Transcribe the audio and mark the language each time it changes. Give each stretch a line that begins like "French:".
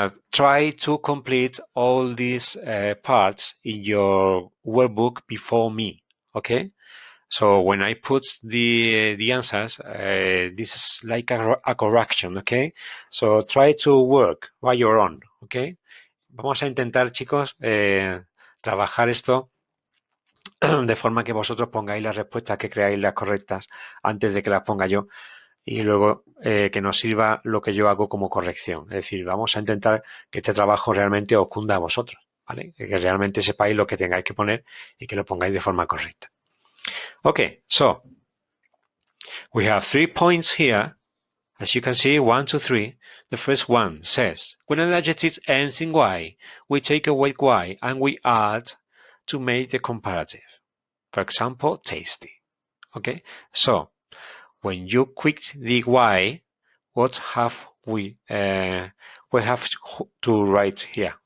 English: Try to complete all these parts in your workbook before me, okay? So when I put the answers, this is like a correction, okay? So try to work by your own, okay?
Spanish: Vamos a intentar, chicos, trabajar esto de forma que vosotros pongáis las respuestas que creáis las correctas antes de que las ponga yo y luego que nos sirva lo que yo hago como corrección. Es decir, vamos a intentar que este trabajo realmente os cunda a vosotros, ¿vale? Que realmente sepáis lo que tengáis que poner y que lo pongáis de forma correcta.
English: Okay, so we have 3 points here. As you can see, 1, 2, 3. The first one says, when an adjective ends in y, we take away y and we add to make the comparative. For example, tasty. Okay, so when you click the y, what have we have to write here?